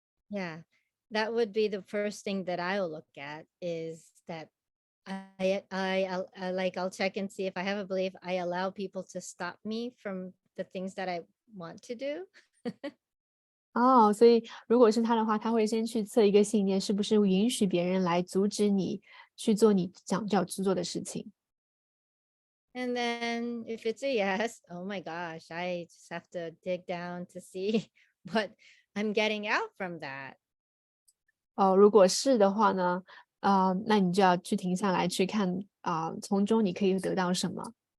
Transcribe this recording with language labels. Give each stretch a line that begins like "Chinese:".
English: Yeah, that would be the first thing that I'll look at is that I'll check and see if I have a belief. I allow people to stop me from the things that I want to do.
Chinese: 所以如果是他的话，他会先去测一个信念，是不是允许别人来阻止你去做你想要去做的事情。
English: And then if it's a yes, oh my gosh, I just have to dig down to see what I'm getting out from that.
Chinese: 如果是的话呢，那你就要去停下来去看从中你可以得到什么。